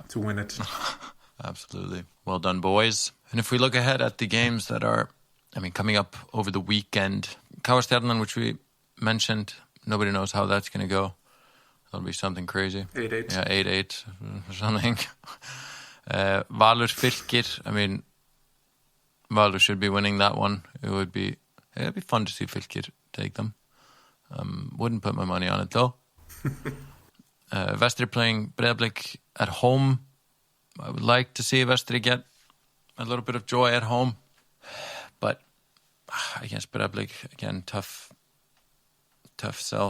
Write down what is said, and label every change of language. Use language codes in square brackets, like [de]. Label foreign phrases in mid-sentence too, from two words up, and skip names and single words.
[en] to win it. Absolutely. Well done, boys. And if we look ahead at the games that are, coming up over the weekend, Kaustjarnan, which we mentioned, nobody knows how that's going to go. That'll be something crazy. 8-8. Yeah, 8-8 or something. Valur Fylkir. Valur should be winning that one. It'd be fun to see Fylkir take them. Wouldn't put my money on it though. Vestri playing Breiðablik at home. I would like to see Vestri get a little bit of joy at home, but against Breiðablik, again, tough sell.